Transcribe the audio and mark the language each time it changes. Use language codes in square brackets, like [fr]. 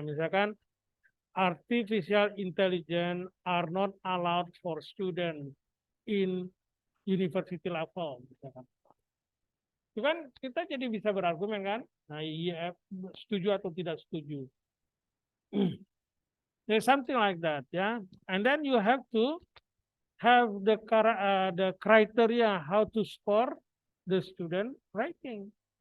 [id] Misalkan [en] artificial intelligence are not allowed for students in university level. [id] Misalkan. Itu kan kita jadi bisa berargumen kan? Nah, iya, setuju atau tidak setuju. [en] There's something like that, ya. And then you have to have the criteria how to score the student writing.